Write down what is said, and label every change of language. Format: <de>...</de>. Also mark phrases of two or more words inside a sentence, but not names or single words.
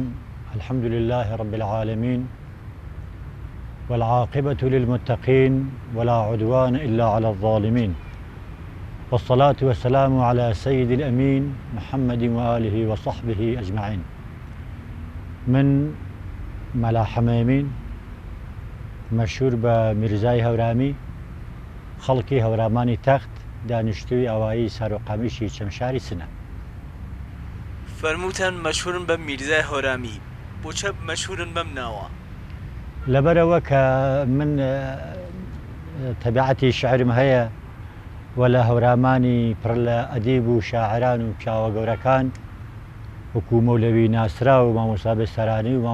<ar>الحمد لله رب العالمين، والعاقبة للمتقين، ولا عدوان إلا على الظالمين، والصلاة والسلام على سيد الأمين محمد وآله وصحبه أجمعين.</ar> <ckb>من ملا حمامين مشهور بميرزای هەورامی، خەڵکی هەورامانی تەخت، دانیشتووی ئەوایی سەرۆقامیشی چەمشاری سنە. فەرمووتان مەشهورن بە میرزای هەورامی، بۆچە مەشهورن بەم ناوە؟ لەبەرەوە کە من تەبیعەتی شعرم هەیە و لە هەورامانی پڕ لە ئەدیب و شاعران و پیاوە گەورەکان وەکو مەولەوی ناسرا و مامۆستا بێسەرانی و</ckb>